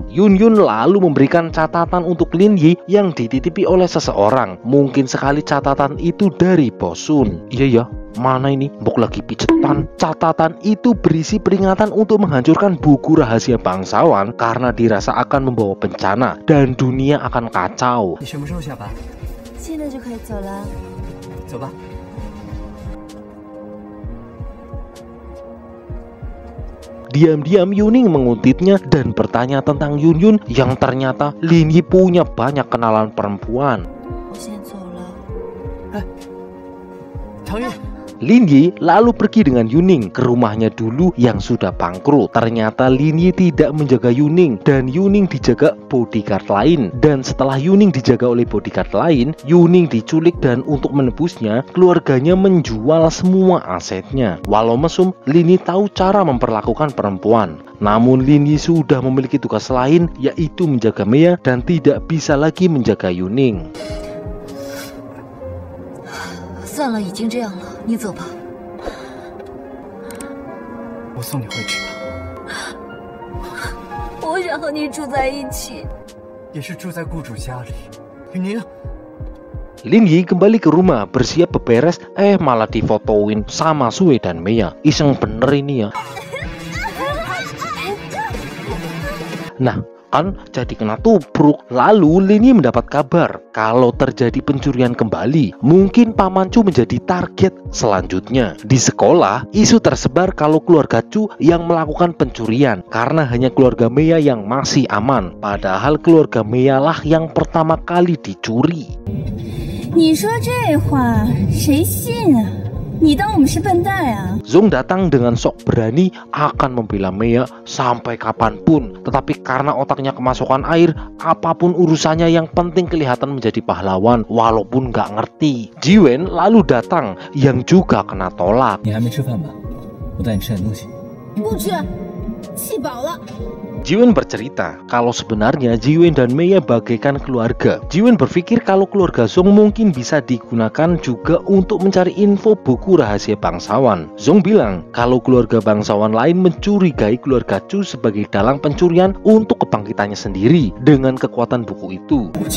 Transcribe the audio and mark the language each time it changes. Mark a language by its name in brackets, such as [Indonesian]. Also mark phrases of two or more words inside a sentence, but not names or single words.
[Indonesian] Yun Yun lalu memberikan catatan untuk Lin Yi yang dititipi oleh seseorang. Mungkin sekali catatan itu dari Bosun. Iya ya, mana ini? Mbok lagi picetan. Catatan itu berisi peringatan untuk menghancurkan buku rahasia bangsawan karena dirasa akan membawa bencana dan dunia akan kacau. [Chinese] 你什么时候下班？现在就可以走了。走吧。 [Indonesian] Diam-diam Yuning mengutipnya dan bertanya tentang Yun Yun yang ternyata Lin Yi punya banyak kenalan perempuan. [Chinese] 我先走了。唐月。 [Indonesian] Lin Yi lalu pergi dengan Yuning ke rumahnya dulu yang sudah bangkrut. Ternyata Lin Yi tidak menjaga Yuning dan Yuning dijaga bodyguard lain. Dan setelah Yuning dijaga oleh bodyguard lain, Yuning diculik dan untuk menebusnya, keluarganya menjual semua asetnya. Walau mesum, Lin Yi tahu cara memperlakukan perempuan. Namun Lin Yi sudah memiliki tugas lain, yaitu menjaga Mia dan tidak bisa lagi menjaga Yuning. [Chinese] 算了，已经这样了，你走吧。我送你回去吧。我想和你住在一起。也是住在雇主家里。雨宁。 [Indonesian] Lin Yi kembali ke rumah bersiap beberes, malah difotoin sama Sue dan Mia. Iseng bener ini ya. Nah, kan jadi kena tubruk. Lalu Lin Yi mendapat kabar kalau terjadi pencurian kembali. Mungkin Paman Chu menjadi target selanjutnya. Di sekolah, isu tersebar kalau keluarga Chu yang melakukan pencurian karena hanya keluarga Mia yang masih aman. Padahal keluarga Mia lah yang pertama kali dicuri. [Chinese] 你说这话谁信啊？你当我们是笨蛋啊？ [Indonesian] Zong datang dengan sok berani akan membela Mia sampai kapanpun. Tetapi karena otaknya kemasukan air, apapun urusannya yang penting kelihatan menjadi pahlawan walaupun nggak ngerti. Jiwen lalu datang yang juga kena tolak. [Chinese] 你还没吃饭吧？我带你吃点东西。不吃，气饱了。 [Indonesian] Jiwen bercerita kalau sebenarnya Jiwen dan Mia bagaikan keluarga. Jiwen berpikir kalau keluarga Zong mungkin bisa digunakan juga untuk mencari info buku rahasia bangsawan. Zong bilang kalau keluarga bangsawan lain mencurigai keluarga Chu sebagai dalang pencurian untuk kebangkitannya sendiri dengan kekuatan buku itu.